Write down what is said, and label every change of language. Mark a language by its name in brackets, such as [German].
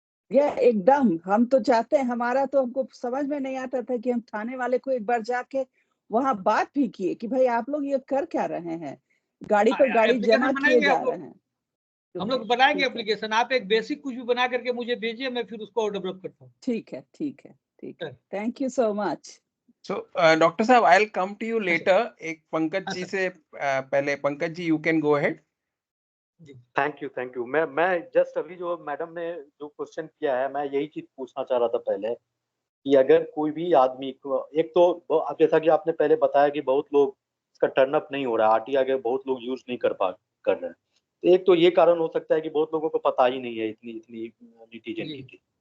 [Hindi] ये एकदम हम तो चाहते हैं, हमारा तो हमको समझ में नहीं आता था कि हम थाने वाले को एक बार जाके वहां बात भी किए कि भाई आप लोग ये कर क्या रहे हैं, गाड़ी पर गाड़ी जमा किए जा रहे हैं। हम लोग बनाएंगे एप्लीकेशन, आप एक बेसिक कुछ भी बना करके मुझे भेजिए, मैं फिर उसको डेवलप करता हूँ। ठीक है। Thank you so much. [English] So, [Hindi] doctor साहब, [English] I'll come to you later. [Hindi] एक पंकज जी से पहले, Pankaj ji, [English] you can go ahead. Thank you. [Hindi] मैं जस्ट अभी जो मैडम ने जो क्वेश्चन किया है, मैं यही चीज पूछना चाह रहा था पहले कि अगर कोई भी आदमी को, एक तो जैसा कि आपने पहले बताया कि बहुत लोग इसका टर्न अप नहीं हो रहा है, आरटीआई के बहुत लोग यूज नहीं कर रहे हैं, तो एक तो ये कारण हो सकता है कि बहुत लोगों को पता ही नहीं है इतनी नीति।